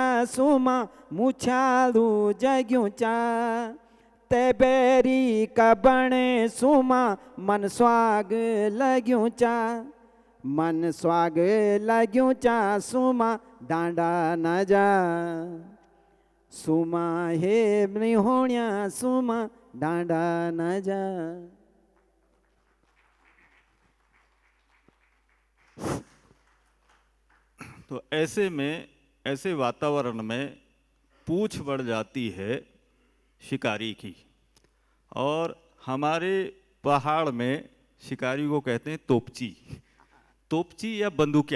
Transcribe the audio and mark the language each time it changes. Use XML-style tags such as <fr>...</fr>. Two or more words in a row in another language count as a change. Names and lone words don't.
<gbm>सुमा मुछालू जग्यूचा, तेबेरी कबणे सुमा मन स्वाग लग्यूचा, मन स्वाग लग्यूचा सुमा डांडा न जा, सुमा हे निहोण्या सुमा डांडा न जा।</gbm> <hi>तो ऐसे में, ऐसे वातावरण में पूछ बढ़ जाती है शिकारी की। और हमारे पहाड़ में शिकारी को कहते हैं तोपची, तोपची या बंदूकिया।</hi>